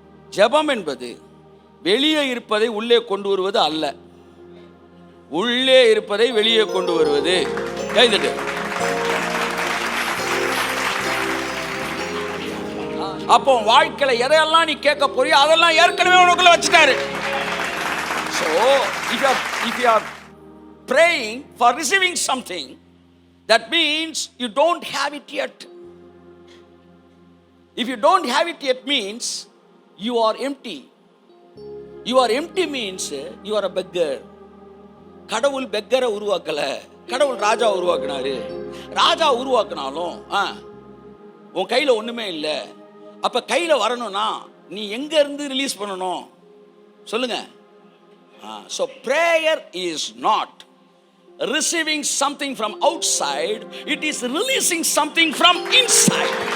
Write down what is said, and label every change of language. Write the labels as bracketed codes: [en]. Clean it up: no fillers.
[ta] ஜெபம் என்பது வெளியே இருப்பதை உள்ளே கொண்டு வருவது அல்ல, உள்ளே இருப்பதை வெளியே கொண்டு வருவது. கைதட்டு. அப்போ வாழ்க்கையில எதையெல்லாம் நீ கேட்க போறியோ அதெல்லாம் ஏற்கனவே உனக்குள்ள வச்சுட்டாரு. [en] So if you are praying for receiving something, that means you don't have it yet. If you don't have it yet means you are empty. You are empty means you are a beggar. [ta] கடவுள் பெக்கரை உருவாக்கல, கடவுள் ராஜா உருவாக்குனாரு. ராஜா உருவாக்குனாலும் உன் கையில ஒண்ணுமே இல்லை. அப்ப கையில வரணும்னா நீ எங்க இருந்து ரிலீஸ் பண்ணணும் சொல்லுங்க. [en] So prayer is not receiving something from outside, it is releasing something from inside.